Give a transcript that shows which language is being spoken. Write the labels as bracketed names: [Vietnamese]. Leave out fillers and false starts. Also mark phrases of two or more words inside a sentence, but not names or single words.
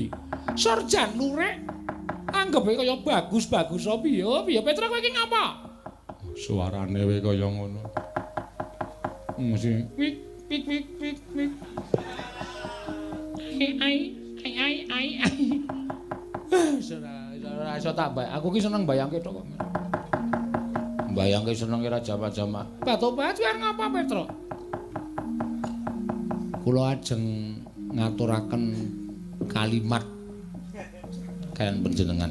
[Javanese] Sorjan lurek. Anggepe kaya bagus-bagus piye? Piye Petra kowe iki ngapa? Suarane wae kaya ngono. Mesti wik wik wik wik wik. Ai. Ora iso tak bayang. Aku ki seneng bayangke tok kok. Bayangke seneng ora jama-jama. Batu-batuan ngapa Petra? Kula ajeng ngaturaken kalimat kalian panjenengan.